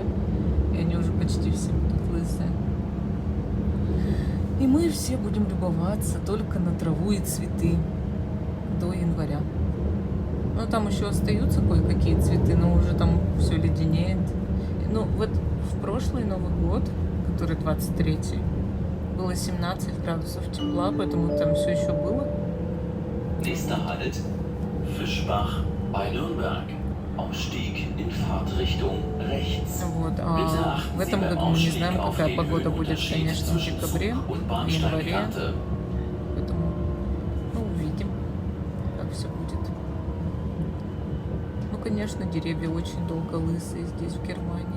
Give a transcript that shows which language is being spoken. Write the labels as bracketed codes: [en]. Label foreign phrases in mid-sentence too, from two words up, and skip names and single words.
[ru] И они уже почти все будут лысые. И мы все будем любоваться только на траву и цветы до января. Ну, там еще остаются кое-какие цветы, но уже там все леденеет. Ну, вот в прошлый Новый год, который 23-й, было 17 градусов тепла, поэтому там все еще было. [de] Nächster Halt, Fischbach bei Nürnberg. Ausstieg in Fahrtrichtung rechts. [ru] Вот, а в этом году мы не знаем, какая погода будет, конечно, в декабре, в январе. Поэтому, увидим, как все будет. Ну, конечно, деревья очень долго лысые здесь, в Германии.